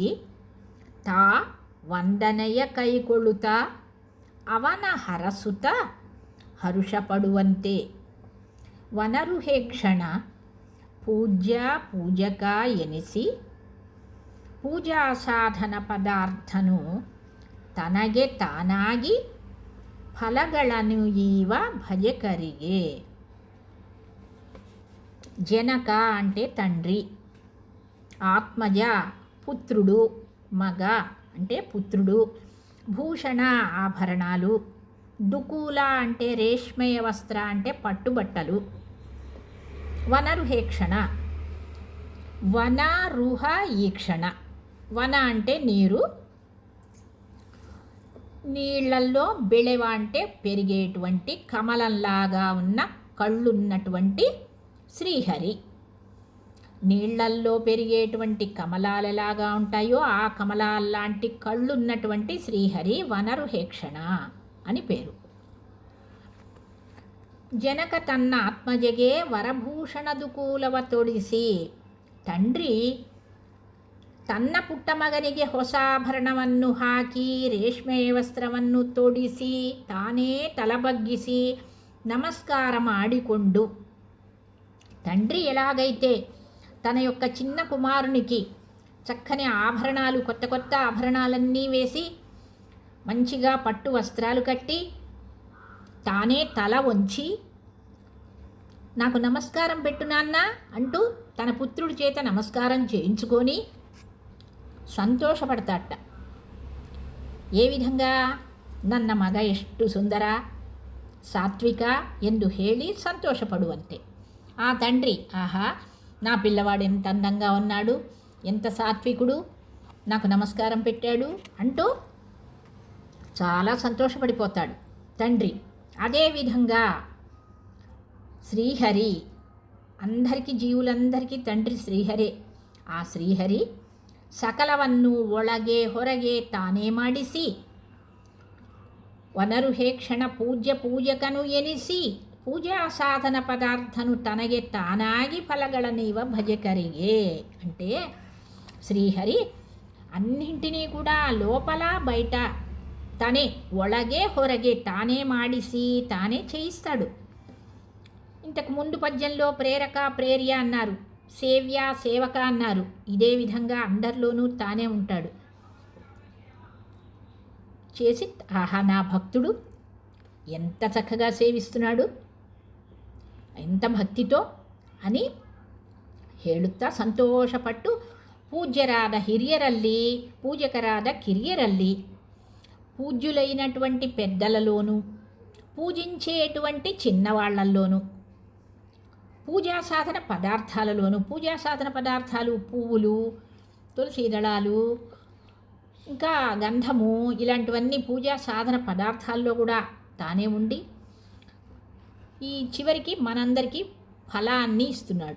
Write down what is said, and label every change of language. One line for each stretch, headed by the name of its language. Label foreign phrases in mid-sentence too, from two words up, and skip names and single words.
Kannada: ತಾ ವಂದನೆಯ ಕೈಕೊಳ್ಳುತ್ತಾ ಅವನ ಹರಸುತ ಹರುಷಪಡುವಂತೆ ವನರುಹೇ ಕ್ಷಣ ಪೂಜ್ಯ ಪೂಜಕ ಎನಿಸಿ ಪೂಜಾ ಸಾಧನ ಪದಾರ್ಥನು ತನಗೆ ತಾನಾಗಿ ಫಲಗಳನ್ನು ಈವ ಭಜಕರಿಗೆ.
Telugu: ಜನಕ అంటే తండ్రి, ఆత్మజ పుత్రుడు, మగ అంటే పుత్రుడు, భూషణ ఆభరణాలు, దుకూల అంటే రేష్మయ వస్త్ర అంటే పట్టుబట్టలు, వనరుహేక్షణ వనరుహ ఈక్షణ. వన అంటే నీరు, నీళ్లల్లో బెళెవ అంటే పెరిగేటువంటి కమలంలాగా ఉన్న కళ్ళున్నటువంటి శ్రీహరి. నీళ్లల్లో పెరిగేటువంటి కమలాలు ఎలాగా ఉంటాయో ఆ కమలాల్లాంటి కళ్ళున్నటువంటి శ్రీహరి వనరుహేక్షణ అని పేరు.
Kannada: ಜನಕ ತನ್ನ ಆತ್ಮಜಗೆ ವರಭೂಷಣ ದುಕೂಲವ ತೊಡಿಸಿ, తండ్రి ತನ್ನ ಪುಟ್ಟ ಮಗನಿಗೆ ಹೊಸ ಆಭರಣವನ್ನು ಹಾಕಿ ರೇಷ್ಮೆ ವಸ್ತ್ರವನ್ನು ತೊಡಿಸಿ ತಾನೇ ತಲಬಗ್ಗಿಸಿ ನಮಸ್ಕಾರ ಮಾಡಿಕೊಂಡು,
Telugu: తండ్రి ఎలాగైతే తన యొక్క చిన్న కుమారునికి చక్కని ఆభరణాలు, కొత్త కొత్త ఆభరణాలన్నీ వేసి మంచిగా పట్టు వస్త్రాలు కట్టి తానే తల వంచి నాకు నమస్కారం పెట్టు నాన్న అంటూ తన పుత్రుడి చేత నమస్కారం చేయించుకొని సంతోషపడతాట. ఏ విధంగా?
Kannada: ನನ್ನ ಮಗ ಎಷ್ಟು ಸುಂದರ ಸಾತ್ವಿಕ ಎಂದು ಹೇಳಿ సంతోషపడువంతే.
Telugu: ఆ తండ్రి, ఆహా నా పిల్లవాడు ఎంత అందంగా ఉన్నాడు, ఎంత సాత్వికుడు, నాకు నమస్కారం పెట్టాడు అంటూ చాలా సంతోషపడిపోతాడు తండ్రి. అదేవిధంగా శ్రీహరి, అందరికీ జీవులందరికీ తండ్రి శ్రీహరే. ఆ శ్రీహరి
Kannada: సకలವನ್ನು ಒಳಗೆ ಹೊರಗೆ ತಾನೇ ಮಾಡಿಸಿ ವನರುಹೇಕ್ಷಣ ಪೂಜ್ಯ ಪೂಜಕನು ಎನಿಸಿ ಪೂಜಾ ಸಾಧನ ಪದಾರ್ಥನು ತನಗೆ ತಾನಾಗಿ ಫಲಗಳನ್ನೀವ ಭಜಕರಿಗೆ.
Telugu: అంటే శ్రీహరి అన్నింటినీ కూడా లోపల బయట తనే,
Kannada: ಒಳಗೆ ಹೊರಗೆ ತಾನೇ ಮಾಡಿಸಿ
Telugu: తానే చేయిస్తాడు. ఇంతకు ముందు పద్యంలో ప్రేరక ప్రేర్య అన్నారు, సేవ్య సేవక అన్నారు. ఇదే విధంగా అందరిలోనూ తానే ఉంటాడు. చేసి ఆహా నా భక్తుడు ఎంత చక్కగా సేవిస్తున్నాడు, ఎంత భక్తితో అని
Kannada: ಹೇಳುತ್ತಾ ಸಂತೋಷಪಟ್ಟು ಪೂಜ್ಯರಾದ ಹಿರಿಯರಲ್ಲಿ ಪೂಜಕರಾದ ಕಿರಿಯರಲ್ಲಿ,
Telugu: పూజ్యులైనటువంటి పెద్దలలోనూ పూజించేటువంటి చిన్నవాళ్లల్లోనూ పూజా సాధన పదార్థాలలోనూ, పూజా సాధన పదార్థాలు పువ్వులు, తులసి దళాలు, ఇంకా గంధము, ఇలాంటివన్నీ పూజా సాధన పదార్థాల్లో కూడా తానే ఉండి ఈ చివరికి మనందరికీ ఫలాన్ని ఇస్తున్నాడు.